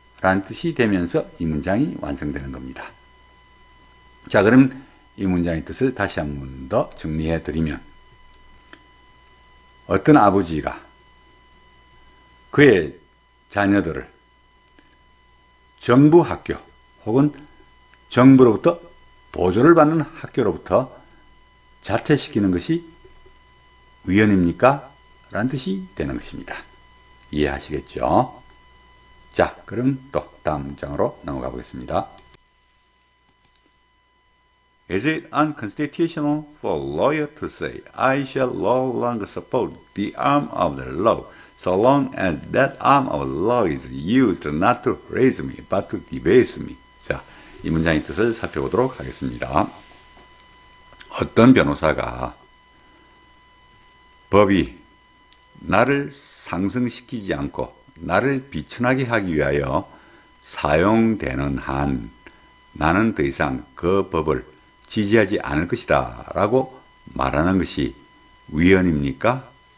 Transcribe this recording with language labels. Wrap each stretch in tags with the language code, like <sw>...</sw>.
<ko>라는 뜻이 되면서 이 문장이 완성되는 겁니다. 자, 그럼 이 문장의 뜻을 다시 한 번 더 정리해 드리면 어떤 아버지가 그의 자녀들을 정부 학교 혹은 정부로부터 보조를 받는 학교로부터 자퇴시키는 것이 위헌입니까? 라는 뜻이 되는 것입니다. 이해하시겠죠? 자, 그럼 또 다음 문장으로 넘어가 보겠습니다.</ko> <en>Is it unconstitutional for a lawyer to say, I shall no longer support the arm of the law, so long as that arm of law is used not to raise me, but to debase me.</en> <ko>자, 이 문장의 뜻을 살펴보도록 하겠습니다. 어떤 변호사가 법이 나를 상승시키지 않고 나를 비천하게 하기 위하여 사용되는 한 나는 더 이상 그 법을 지지하지 않을 것이다 라고 말하는 것이 위헌입니까?</ko>